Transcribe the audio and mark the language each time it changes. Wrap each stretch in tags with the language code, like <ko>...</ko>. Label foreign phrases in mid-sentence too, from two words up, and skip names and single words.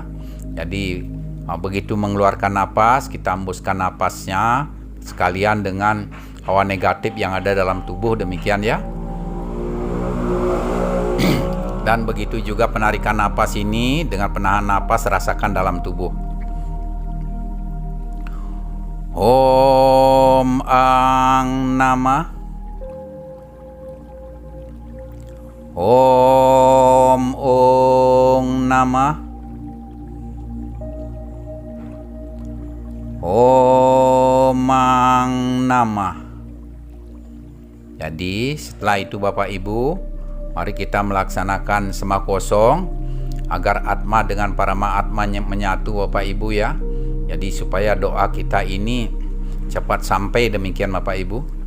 <id>Jadi begitu mengeluarkan napas, kita hembuskan napasnya sekalian dengan hawa negatif yang ada dalam tubuh, demikian ya. Dan begitu juga penarikan napas ini dengan penahan napas, rasakan dalam tubuh.</id> <sa>ॐ अं नमः. ॐ ओं नमः. ॐ अं नमः.</sa> <id>Jadi setelah itu Bapak Ibu, mari kita melaksanakan sema kosong agar atma dengan para mahatma menyatu Bapak Ibu ya. Jadi supaya doa kita ini cepat sampai, demikian Bapak Ibu.</id>